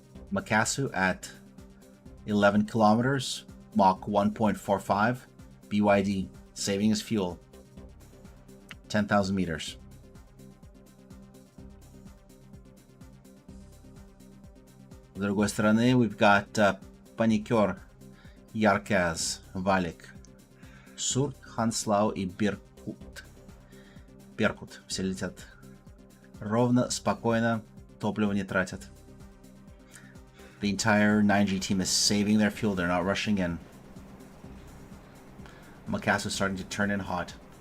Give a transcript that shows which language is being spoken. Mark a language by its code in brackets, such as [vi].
[en] Makasu at 11 kilometers, Mach 1.45, BYD, saving his fuel, 10,000 meters. [ru] С другой стороны, [en] we've got [ru] Паникер, Ярказ, Валик, Сурт, Ханслау и Беркут. Беркут, все летят. Ровно, спокойно, топливо не тратят. [en] The entire 9G team is saving their fuel. They're not rushing in. Makasu is starting to turn in hot.